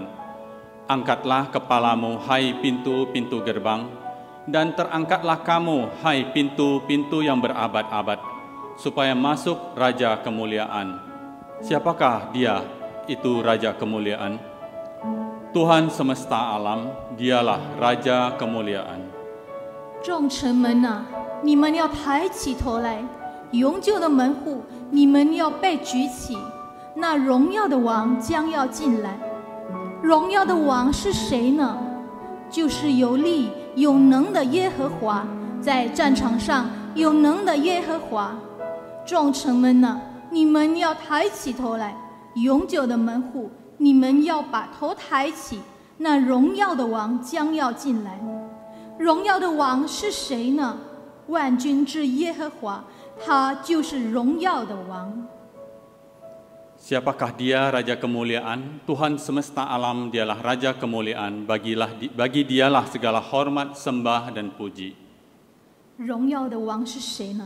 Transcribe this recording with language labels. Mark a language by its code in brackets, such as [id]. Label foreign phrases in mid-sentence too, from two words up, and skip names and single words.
[id] Angkatlah kepalamu, hai pintu-pintu gerbang, dan terangkatlah kamu, hai pintu-pintu yang berabad-abad, supaya masuk Raja Kemuliaan. Siapakah Dia itu Raja Kemuliaan? Tuhan semesta alam, Dialah Raja Kemuliaan. [zh] 众臣们啊，你们要抬起头来， 永久的门户，你们要被举起，那荣耀的王将要进来。荣耀的王是谁呢？就是有力有能的耶和华，在战场上有能的耶和华。众城们呢，你们要抬起头来，永久的门户，你们要把头抬起，那荣耀的王将要进来。荣耀的王是谁呢？万军之耶和华，他就是荣耀的王。 [id] Siapakah dia Raja Kemuliaan? Tuhan semesta alam, dialah Raja Kemuliaan. Bagi dialah segala hormat, sembah, dan puji. [zh] 荣耀的王是谁呢？